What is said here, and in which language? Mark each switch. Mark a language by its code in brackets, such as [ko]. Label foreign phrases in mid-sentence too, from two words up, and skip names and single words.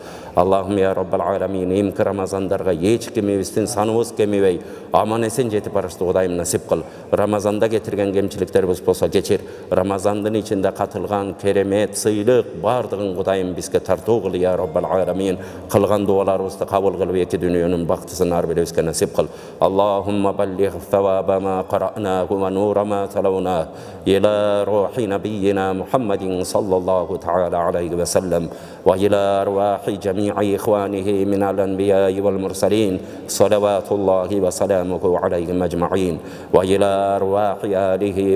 [ky] Аллахым [ar] يا رب العالمين [ky] эмки Рамазандарга эч кимибиздин саныбыз кемибей, аман эсен жетип барышты Кудайым насип кыл. Рамазанда кетирген кемчиликтерибиз болсо кечир. Рамазандын ичинде катылган керемет, сыйлык бардыгын Кудайым бизге тартуу кыл [ar] يا رب العالمين. [ky] Кылган дуаларыбызды кабыл кылып эки дүйнөнүн бактысын ар бирибизге насип кыл. [ar] اللهم بلغ ثواب ما قرأناه ونور ما تلوناه إلى روح نبينا محمد صلى الله تعالى عليه وسلم وإلى أرواح جميع إخوانه من الأنبياء والمرسلين صلوات الله وسلامه عليهم أجمعين وإلى أرواح آله